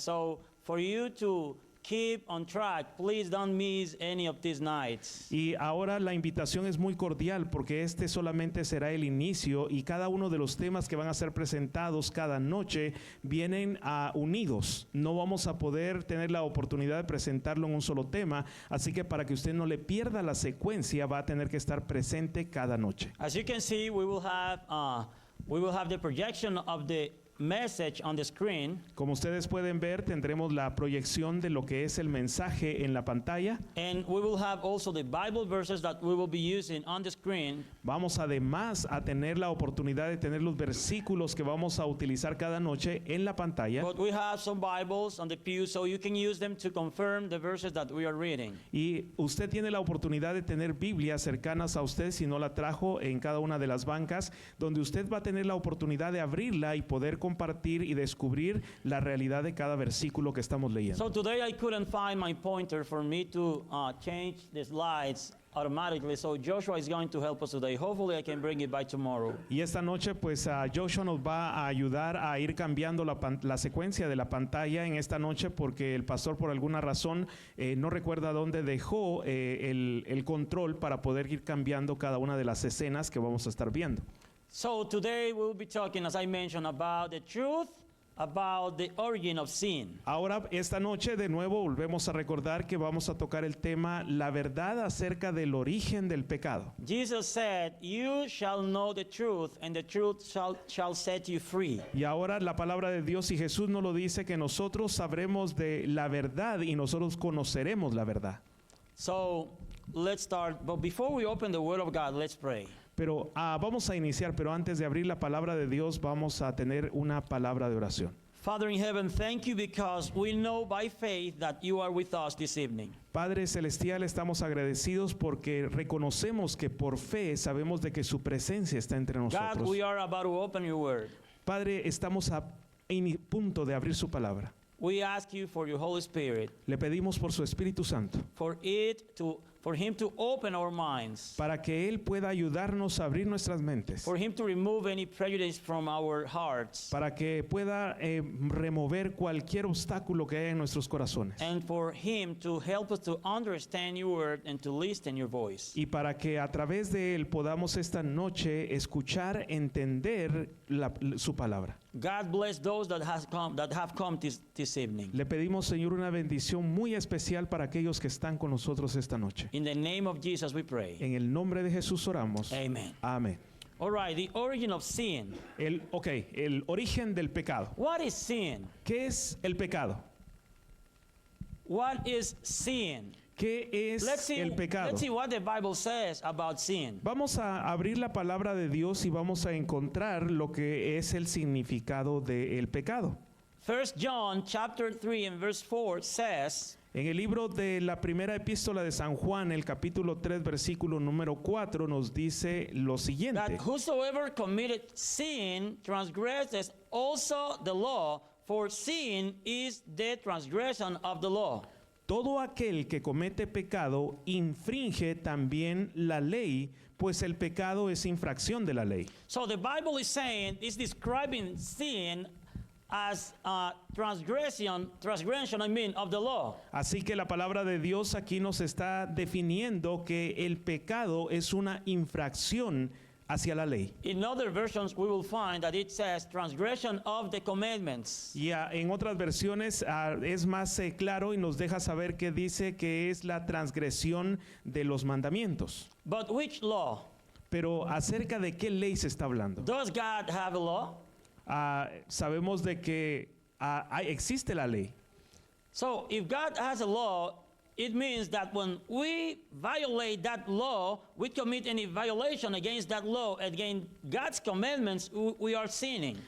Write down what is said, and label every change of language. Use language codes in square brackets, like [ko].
[en] So for you to keep on track, please don't miss any of these nights. [es] Y ahora la invitación es muy cordial porque este solamente será el inicio y cada uno de los temas que van a ser presentados cada noche vienen unidos. No vamos a poder tener la oportunidad de presentarlo en un solo tema, así que para que usted no le pierda la secuencia va a tener que estar presente cada noche. [en] As you can see, we will have the projection of the message on the screen. [es] Como ustedes pueden ver, tendremos la proyección de lo que es el mensaje en la pantalla. [en] And we will have also the Bible verses that we will be using on the screen. [es] Vamos además a tener la oportunidad de tener los versículos que vamos a utilizar cada noche en la pantalla. [en] But we have some Bibles on the pew, so you can use them to confirm the verses that we are reading. [es] Y usted tiene la oportunidad de tener Biblias cercanas a usted, si no la trajo, en cada una de las bancas, donde usted va a tener la oportunidad de abrirla y poder compartir y descubrir la realidad de cada versículo que estamos leyendo. [en] So today I couldn't find my pointer for me to change the slides automatically, so Joshua is going to help us today. Hopefully I can bring it by tomorrow. [es] Y esta noche pues Joshua nos va a ayudar a ir cambiando la secuencia de la pantalla en esta noche porque el pastor por alguna razón no recuerda dónde dejó el control para poder ir cambiando cada una de las escenas que vamos a estar viendo. [en] So today we'll be talking, as I mentioned, about the truth about the origin of sin. [es] Ahora, esta noche de nuevo volvemos a recordar que vamos a tocar el tema, la verdad acerca del origen del pecado. [en] Jesus said, "You shall know the truth, and the truth shall set you free." [es] Y ahora la palabra de Dios y Jesús nos lo dice que nosotros sabremos de la verdad y nosotros conoceremos la verdad. [en] So let's start. But before we open the Word of God, let's pray. [es] Pero vamos a iniciar, pero antes de abrir la palabra de Dios vamos a tener una palabra de oración. [en] Father in heaven, thank you because we know by faith that you are with us this evening. [es] Padre celestial, estamos agradecidos porque reconocemos que por fe sabemos de que su presencia está entre nosotros. [en] God, we are about to open your Word. [es] Padre, estamos en punto de abrir su palabra. [en] We ask you for your Holy Spirit, [es] Le pedimos por su Espíritu Santo, [en] for him to open our minds, [es] para que Él pueda ayudarnos a abrir nuestras mentes, [en] for him to remove any prejudice from our hearts, [es] para que pueda remover cualquier obstáculo que haya en nuestros corazones, [en] and for him to help us to understand your word and to listen your voice. [es] y para que a través de Él podamos esta noche escuchar, entender su palabra. [en] God bless those that have come this evening. [es] Le pedimos, Señor, una bendición muy especial para aquellos que están con nosotros esta noche. [en] In the name of Jesus we pray. [es] En el nombre de Jesús oramos. [en] Amen. [es] Amén. [en] All right, the origin of sin. [es] El origen del pecado. [en] What is sin? [es] ¿Qué es el pecado? [en] What is sin? [es] ¿Qué es el pecado? [en] Let's see what the Bible says about sin. [es] Vamos a abrir la palabra de Dios y vamos a encontrar lo que es el significado del pecado. [en] 1 John chapter 3 and verse 4 says, [es] en el libro de la primera epístola de San Juan, el capítulo 3, versículo número 4, nos dice lo siguiente. [en] That whosoever committed sin transgresses also the law, for sin is the transgression of the law. [es] Todo aquel que comete pecado infringe también la ley, pues el pecado es infracción de la ley. [en] So the Bible is saying, it's describing sin as transgression of the law. [es] Así que la palabra de Dios aquí nos está definiendo que el pecado es una infracción hacia la ley. [en] In other versions, we will find that it says transgression of the commandments. [es] Y en otras versiones es más claro y nos deja saber que dice que es la transgresión de los mandamientos. [en] But which law? [es] Pero ¿acerca de qué ley se está hablando? [en] Does God have a law? [es] Sabemos de que existe la ley. [en] So if God has a law, it means that when we violate that law, we commit any violation against that law, against God's commandments, we are sinning.